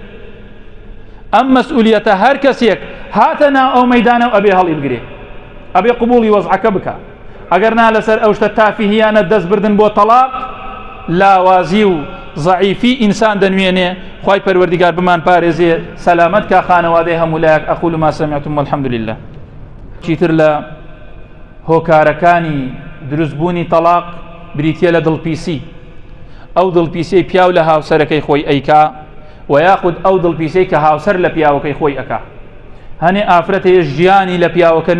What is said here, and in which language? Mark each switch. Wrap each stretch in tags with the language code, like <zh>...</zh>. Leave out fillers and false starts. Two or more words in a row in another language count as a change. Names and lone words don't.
<ckb>ئەم مەسئولیەتە هەر کەسێک هاتە ناو ئەو مەیدانە و ئەبێ هەڵی بگرێ ئەبێ قبوڵی وەزعەکە بکە ئەگەر نا لەسەر ئەو شتە تافیهیانە دەست بردن بۆ تەلاق لاوازی و ضعیفی ئینسان دەنوێنێ خوای پەروەردیگار بمان پارێزێ سەلامەت کا خانەوادەی هەموو لایەک</ckb> <ar>ئەقول ما سمعتم والحمد لله</ar> <ckb>چیتر لە هۆکارەکانی دروستبوونی تەلاق بریتیە لە دڵپیسی ئەو دڵپیسەی پیاو لە هاوسەرەکەی خۆی ئەیکا و یاخود ئەو دڵپیسەی کە هاوسەر لە پیاوەکەی خۆی ئەکا هەنێ ئافرەتەیە ژیانی لە پیاوەکە</ckb>